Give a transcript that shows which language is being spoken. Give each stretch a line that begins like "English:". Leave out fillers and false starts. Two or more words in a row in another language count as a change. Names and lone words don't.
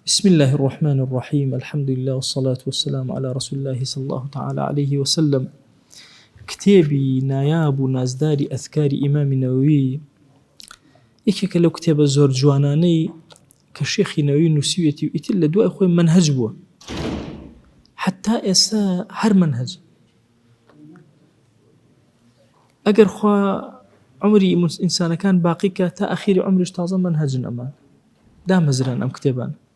Arabic: بسم الله الرحمن الرحيم. الحمد لله والصلاة والسلام على رسول الله صلى الله تعالى عليه وسلم.
Central Kurdish: كتابي نایاب و نازداری ئەذکاری ئیمامی نەوەوی یەکێکە لەو کتێبە زۆر جوانانەی کە شێخی نەوەوی نووسیوێتی و ئیتر لە دوای خۆی منهەج بووە، حتا ئێستا هەر منهەج. ئەگەر خوا عمری ئینسانەکان باقی کە تا ئەخیری عمریش تازە منهەجن ئەمان دامەزران ئەم کتێبان.